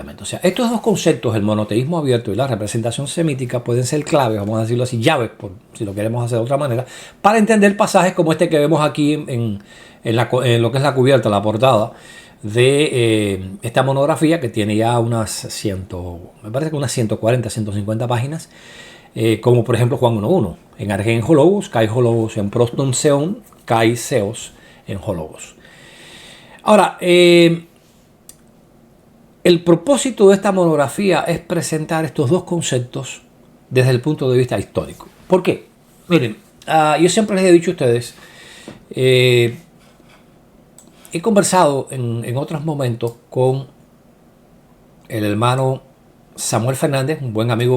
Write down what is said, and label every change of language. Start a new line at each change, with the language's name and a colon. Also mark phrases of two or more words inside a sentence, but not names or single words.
Spanish: O sea, estos dos conceptos, el monoteísmo abierto y la representación semítica, pueden ser claves, vamos a decirlo así, llaves, si lo queremos hacer de otra manera, para entender pasajes como este que vemos aquí en lo que es la cubierta, la portada de esta monografía, que tiene ya me parece que unas 140, 150 páginas, como por ejemplo Juan 1.1,
Greek: ἐν ἀρχῇ ἦν ὁ λόγος, καὶ ὁ λόγος ἦν πρὸς τὸν θεόν, καὶ θεὸς ἦν ὁ λόγος.
Spanish: Ahora, el propósito de esta monografía es presentar estos dos conceptos desde el punto de vista histórico. ¿Por qué? Miren, yo siempre les he dicho a ustedes, he conversado en otros momentos con el hermano Samuel Fernández, un buen amigo